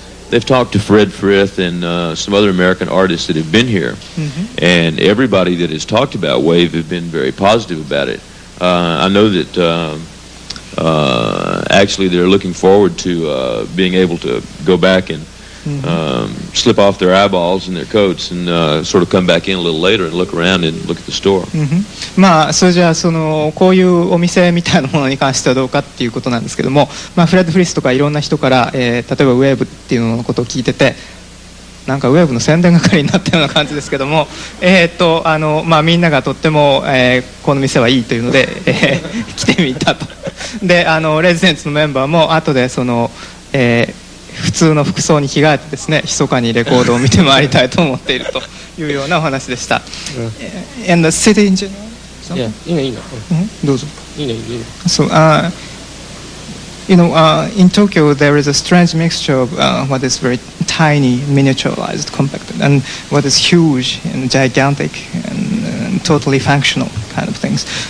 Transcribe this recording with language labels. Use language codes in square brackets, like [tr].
[en] They've talked to Fred Frith and some other American artists that have been here, and everybody that has talked about Wave have been very positive about it. I know that actually they're looking forward to being able to go back and slip off their eyeballs and their coats and sort of come back in a little later and look around and look at the store. [ja] まあそれじゃあこういうお店みたいなものに関してはどうかっていうことなんですけども、まあフレッド・フリスとかいろんな人から、例えばウェーブっていうののことを聞いてて、なんかウェーブの宣伝係になったような感じですけども、まあみんながとっても、この店はいいというので、来てみたと。でレジデンツのメンバーも後で普通の服装に着替えてですね、密かにレコードを見て回りたいと思っているというようなお話でした。 [en] And the city in general? [ja] いや、いいの。どうぞ。いいの。 [en] So, in Tokyo there is a strange mixture of what is very tiny, miniaturized, compacted, and what is huge and gigantic and totally functional kind of things.